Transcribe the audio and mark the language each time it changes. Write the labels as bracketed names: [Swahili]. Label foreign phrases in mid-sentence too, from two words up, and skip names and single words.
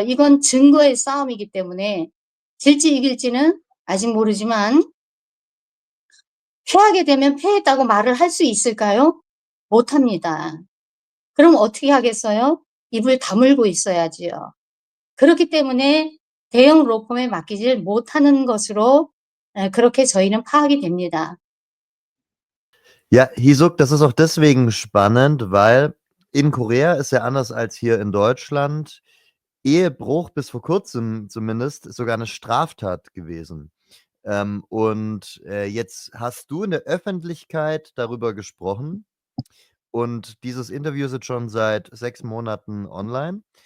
[Korean] 이건 증거의 싸움이기 때문에, 질지 이길지는 아직 모르지만, 패하게 되면 패했다고 말을 할 수 있을까요? 못합니다. 그럼 어떻게 하겠어요? 입을 다물고 있어야지요. 그렇기 때문에 대형 로펌에 맡기질 못하는 것으로 그렇게 저희는 파악이 됩니다. [German] Ja, Hisuk, das ist auch deswegen spannend, weil in Korea ist ja anders als hier in Deutschland Ehebruch bis vor kurzem zumindest sogar eine Straftat gewesen. Jetzt hast du in der Öffentlichkeit darüber gesprochen und dieses Interview ist jetzt schon seit 6 Monaten online.